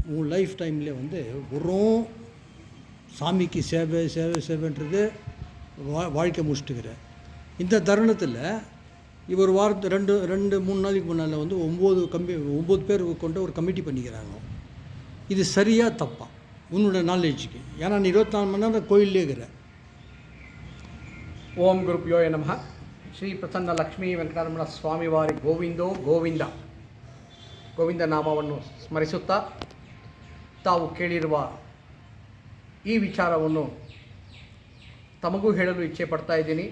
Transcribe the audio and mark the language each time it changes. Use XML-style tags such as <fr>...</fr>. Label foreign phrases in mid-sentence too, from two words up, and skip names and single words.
<ta>உன்</ta> <en>life time</en> <ta>வந்து வெறும் சாமிக்கு சேவை சேவை சேவைன்றது வாழ்க்கை முடிச்சுட்டுக்கிற இந்த தருணத்தில் இவர் வாரத்து ரெண்டு மூணு நாளைக்கு முன்னால் வந்து 9 பேர் கொண்ட ஒரு கமிட்டி பண்ணிக்கிறாங்க. இது சரியாக தப்பா உன்னோட நாலேஜுக்கு? ஏன்னா நீ 24 மணி நேரம் கோயிலே இருக்கிற.</ta> <kn>ಓಂ ಗುರುಭ್ಯೋ ನಮಃ. ಶ್ರೀ ಪ್ರಸನ್ನ ಲಕ್ಷ್ಮೀ ವೆಂಕಟರಮಣ ಸ್ವಾಮಿವಾರಿ ಗೋವಿಂದೋ ಗೋವಿಂದ ಗೋವಿಂದ ನಾಮವನ್ನು ಸ್ಮರಿಸುತ್ತಾ ತಾವು ಕೇಳಿರುವ ಈ ವಿಚಾರವನ್ನು ತಮಗೂ ಹೇಳಲು ಇಚ್ಛೆ ಪಡ್ತಾ ಇದ್ದೀನಿ.</kn>